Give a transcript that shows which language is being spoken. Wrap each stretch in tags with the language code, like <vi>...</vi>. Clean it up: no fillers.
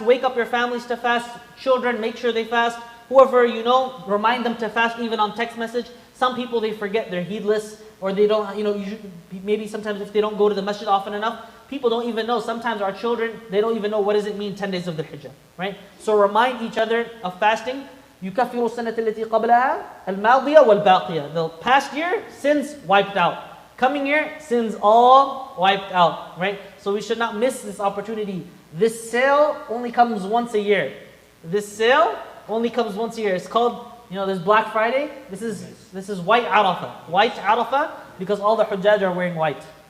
<en>Wake up your families to fast. Children, make sure they fast. Whoever you know, remind them to fast even on text message. Some people, they forget, they're heedless, or they don't, maybe sometimes if they don't go to the masjid often enough, people don't even know. Sometimes our children, they don't even know what does it mean 10 days of the Hijjah, right? So remind each other of fasting.</en> <ar>يكفر السنة التي قبلها الماضية والباقية.</ar> <en>The past year, sins wiped out. Coming year, sins all wiped out, right? So we should not miss this opportunity. This sale only comes once a year. This sale only comes once a year. It's called, there's Black Friday. This is white Arafah. White Arafah because all the Hujjaj are wearing white.</en>